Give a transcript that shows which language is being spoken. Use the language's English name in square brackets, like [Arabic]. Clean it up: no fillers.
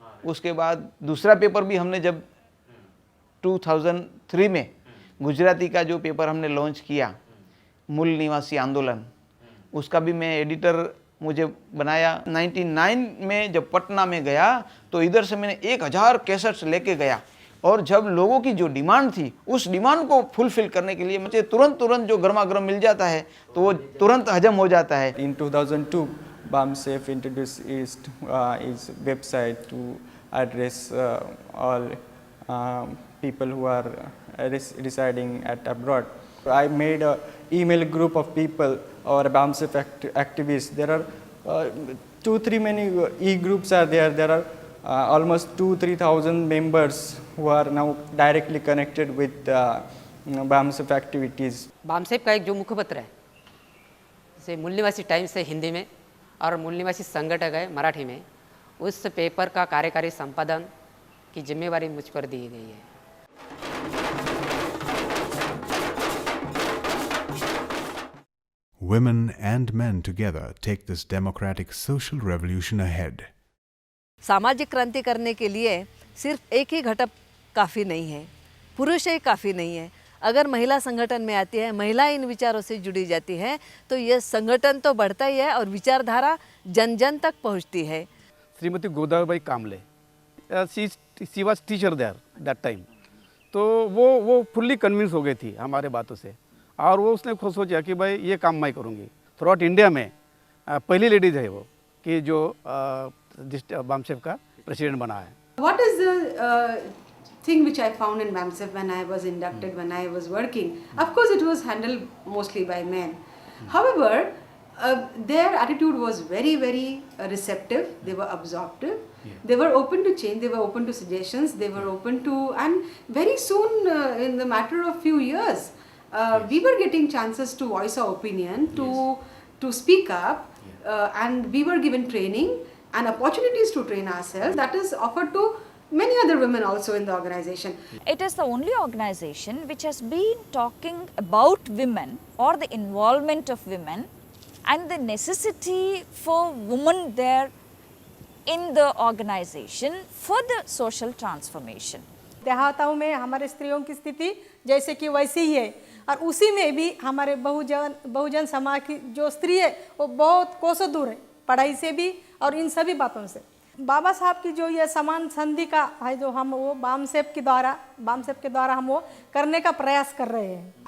[Hindi] उसके बाद दूसरा पेपर भी हमने जब 2003 में गुजराती का जो पेपर हमने लॉन्च किया, मूल निवासी आंदोलन, उसका भी मैं एडिटर मुझे बनाया। 99 में जब पटना में गया तो इधर से मैंने 1000 कैसेट्स लेके गया, और जब लोगों की जो डिमांड थी उस डिमांड को फुलफिल करने के लिए मुझे तुरंत जो गर्मा गर्म मिल जाता है तो वो तुरंत हजम हो जाता है। [English] In 2002, BAMSEF introduced its website to address all people who are residing at abroad. I made a email group of people or BAMSEF activists. There are 2-3 many e-groups are there. There are almost 2,000-3,000 members who are now directly connected with BAMSEF activities. [Hindi] BAMSEF का एक जो मुखपत्र है, जैसे मूल निवासी times है हिंदी में और मूल निवासी संगठक है मराठी में, उस पेपर का कार्यकारी संपादन की जिम्मेवारी मुझ पर दी गई है। [English] Women and men together take this democratic social revolution ahead. [Hindi] सामाजिक क्रांति करने के लिए सिर्फ एक ही घटक काफ़ी नहीं है, पुरुष ही काफ़ी नहीं है। अगर महिला संगठन में आती है, महिला इन विचारों से जुड़ी जाती है, तो यह संगठन तो बढ़ता ही है और विचारधारा जन जन तक पहुंचती है। श्रीमती गोदावरी कामले, [English] she was teacher there that time, [Hindi] तो वो फुल्ली कन्विंस हो गई थी हमारे बातों से, और वो उसने खुद सोचा कि भाई ये काम मैं करूँगी। थ्रू आउट इंडिया में पहली लेडीज है वो कि जो BAMSEF का प्रेसिडेंट बना है। [English] What is the thing which I found in BAMSEF when I was inducted, when I was working? Of course, it was handled mostly by men. However, their attitude was very, very receptive. They were absorptive. They were open to change. They were open to suggestions. They were open to, and very soon, in the matter of few years, we were getting chances to voice our opinion, to speak up, and we were given training and opportunities to train ourselves. That is offered to many other women also in the organization. It is the only organization which has been talking about women or the involvement of women and the necessity for women there in the organization for the social transformation. [Hindi] देहातों में हमारे स्त्रियों की स्थिति जैसे कि वैसी ही है, और उसी में भी हमारे बहुजन समाज की जो स्त्री है वो बहुत कोसों दूर है पढ़ाई से भी और इन सभी बातों से। बाबा साहब की जो ये समान संधि का है, जो हम वो BAMSEF के द्वारा हम वो करने का प्रयास कर रहे हैं।